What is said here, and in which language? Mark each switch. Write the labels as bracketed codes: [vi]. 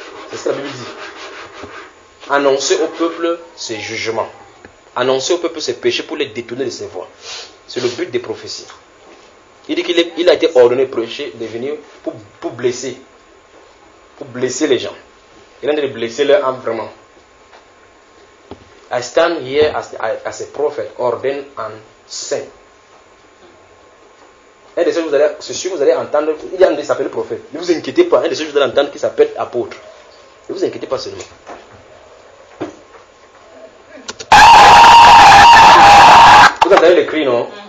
[fr] C'est ce que la Bible dit. Annoncer au peuple ses jugements. Annoncer au peuple ses péchés pour les détourner de ses voies. C'est le but des prophéties. Il dit qu'il est, il a été ordonné prêcher, de venir pour blesser les gens. Il est en train de blesser leur âme vraiment. [en] I stand here as a prophet, ordained and sent. [fr] Un des seuls que vous allez entendre, il y a un des appelés prophète. Ne vous inquiétez pas, un des seuls que vous allez entendre qui s'appelle apôtre. Ne vous inquiétez pas seulement. Vous entendez le cri, non?